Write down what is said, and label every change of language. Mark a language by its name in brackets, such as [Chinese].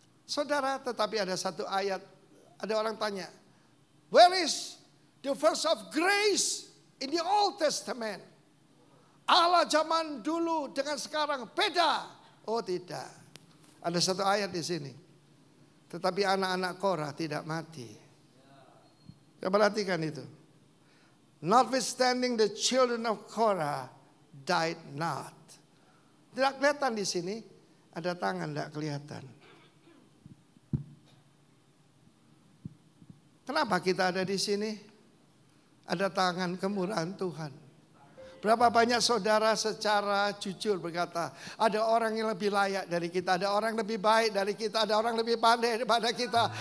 [Indonesian] Saudara, tetapi ada satu ayat. Ada orang tanya, [English] where is the verse of grace in the Old Testament? [Indonesian] Allah zaman dulu dengan sekarang beda. Oh tidak. Ada satu ayat di sini. Tetapi anak-anak Korah tidak mati. Ya, perhatikan itu. [English] Notwithstanding the children of Korah died not. [Indonesian] Tidak kelihatan di sini. Ada tangan tidak kelihatan. Kenapa kita ada di sini? Ada tangan kemurahan Tuhan. Berapa banyak saudara secara jujur berkata, ada orang yang lebih layak dari kita, ada orang lebih baik dari kita, ada orang lebih pandai daripada kita.